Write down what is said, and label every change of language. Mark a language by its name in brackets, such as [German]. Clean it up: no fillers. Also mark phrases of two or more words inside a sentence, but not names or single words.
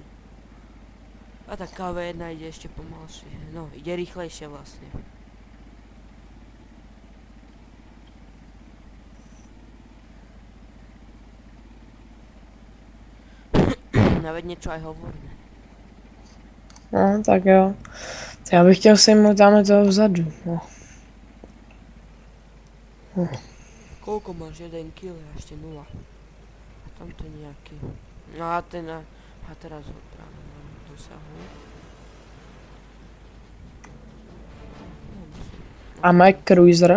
[Slovak] A tá KV1 ide ešte pomalšie. No, ide rýchlejšie vlastne. No veď niečo aj hovoríme. no, [Czech] tak jo. Já bych chtěl sejmout tamhle toho vzadu. No. [Slovak] Koľko máš? 1 kill a ešte 0. A tam to je nejaký. No a a teraz ho práve mám dosahu. A Mac Cruiser.